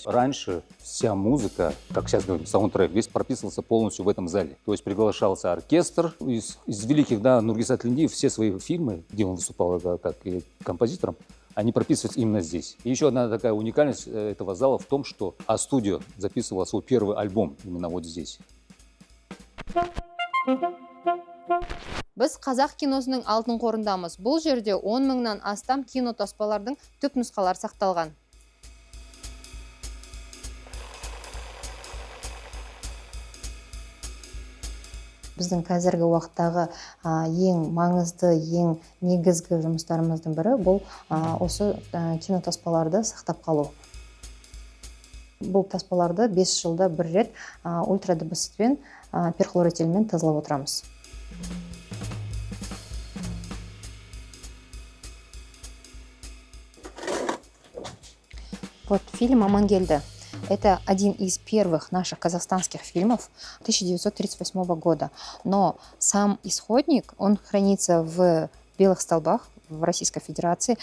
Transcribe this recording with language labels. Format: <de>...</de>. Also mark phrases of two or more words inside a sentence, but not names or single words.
<ru>Раньше вся музыка, как сейчас говорим, саундтрек, весь прописывался полностью в этом зале. То есть приглашался оркестр из великих, да, Нургиса Тілендиев, все свои фильмы, где он выступал как и композитором, они прописываются именно здесь. И еще одна такая уникальность этого зала в том, что А-студио записывала свой первый альбом именно вот здесь.</ru> <kk>Біз қазақ киносының алтын қорындамыз. Бұл жерде 10 мыңнан астам кинотаспалардың түп нұсқалар сақталған. Біздің қазіргі уақыттағы ең маңызды, ең негізгі жұмыстарымыздың бірі бұл осы кинотаспаларды сақтап қалу. Бұл таспаларды 5 жылда бір рет ультрадыбыстықпен перхлорэтилмен тазалап отырамыз.</kk> <ru>Вот фильм «Амангельда». Это один из первых наших казахстанских фильмов 1938 года. Но сам исходник, он хранится в Белых столбах в Российской Федерации.</ru>